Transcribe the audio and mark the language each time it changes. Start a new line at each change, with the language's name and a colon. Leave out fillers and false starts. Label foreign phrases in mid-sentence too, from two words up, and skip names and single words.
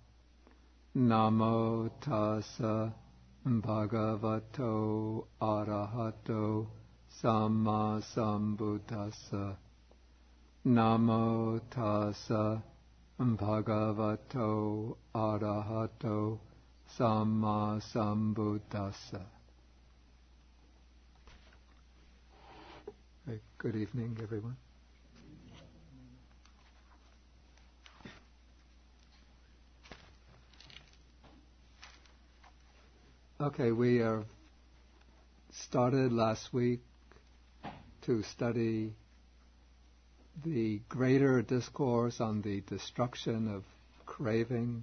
Pali: Namo tassa bhagavato arahato samma sambuddhassa. Namo tassa bhagavato arahato samma sambuddhassa.
English: Good evening, everyone. Okay, we started last week to study the greater discourse on the destruction of craving.